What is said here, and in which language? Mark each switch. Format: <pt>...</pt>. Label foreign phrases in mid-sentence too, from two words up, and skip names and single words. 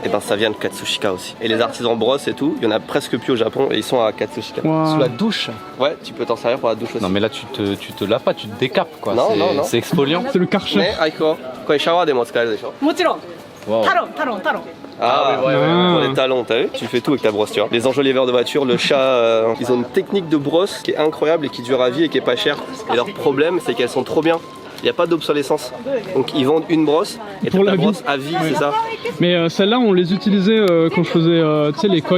<fr>Et ben ça vient de Katsushika aussi. Et les artisans brosses et tout, il y en a presque plus au Japon et ils sont à Katsushika. Wow. Sous la douche. Ouais, tu peux t'en servir pour la douche aussi. Non mais là tu te laves pas, tu te décapes quoi. Non, non, non. C'est exfoliant. C'est le Karcher.</fr> <ja>Mais Aiko, これシャワーでも使えるでしょ。もちろん Wow. タロン。</ja> <fr>Ah, ouais, pour les talons, t'as vu? Tu fais tout avec ta brosse, tu vois. Les enjoliveurs de voiture, le chat, ils ont une technique de brosse qui est incroyable et qui dure à vie et qui est pas chère. Et leur problème, c'est qu'elles sont trop bien. Il n'y a pas d'obsolescence. Donc ils vendent une brosse et Pour toute la vie. brosse à vie, c'est ça. Mais celles-là, on les utilisait quand je faisais, tu sais, les koi.</fr>